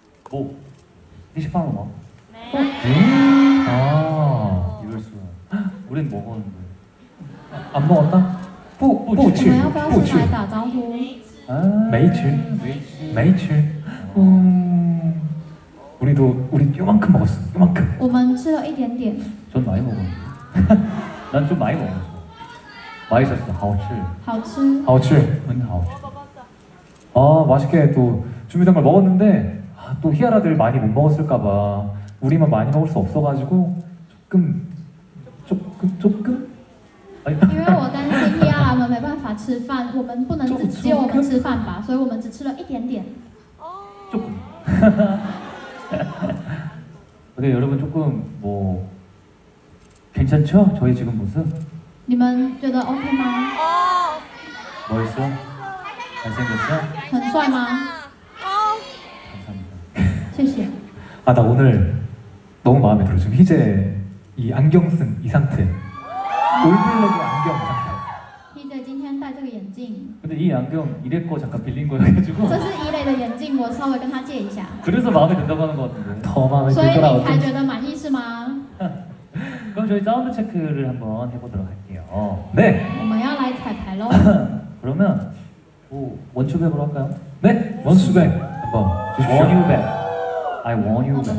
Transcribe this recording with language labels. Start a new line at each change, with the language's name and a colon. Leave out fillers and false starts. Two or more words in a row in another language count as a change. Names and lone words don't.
Korean: 뭐? 피시팡은 뭐? 네. 아, 이럴 수가. 우린 먹었는데. 안 먹었다?
Chinese: 不我吃们要不要不吃先来打招呼？
Korean: 아,
Chinese: 没吃 没吃
Korean: 우리도 우리 요만큼 먹었어 요만큼
Chinese: 我们吃了一点点，
Korean: 전 많이 먹었는데. 난 좀 많이 먹었어. 맛있었어.
Chinese: 好吃. 好吃。好吃很好吃.
Korean: 아 맛있게 또 준비된 걸 먹었는데 아, 또 희아라들 많이 못 먹었을까봐 우리만 많이 먹을 수 없어가지고 조금 아니
Chinese: 因为我担心 Tiara 们没办法吃饭，我们不能只有我们吃饭吧，所以我们只吃了一点点。
Korean: 조금. 어때 여러분 조금 뭐 괜찮죠? 저희 지금 모습?
Chinese: 你们觉得 OK 吗？
Korean: 멋있어? 잘생겼어?
Chinese: 很帅吗？
Korean: 감사합니다.
Chinese: 谢谢。
Korean: 아 나 오늘 너무 마음에 들어 지금 희재 이 안경 쓴 이 상태 올블랙의 안경 상태
Chinese: TJ 今天戴这个眼镜，
Korean: 근데 이 안경 이래 거 잠깐 빌린 거여가지고
Chinese: 这是一类的眼镜，我稍微跟他借一下。
Korean: 그래서 마음에 든다고 하는 것 같은데. 더 마음에
Chinese: 所以
Korean: 들더라
Chinese: 你才
Korean: 어쩐지
Chinese: 觉得满意是吗？
Korean: 그럼 저희 사운드 체크를 한번 해보도록 할게요. 네
Chinese: 我们要来彩排喽。
Korean: 그러면 뭐 원투백으로 할까요? 네 원수백 한번 주십시오
English: Want you back. I want
Chinese: 我
English: you
Chinese: 们
English: back.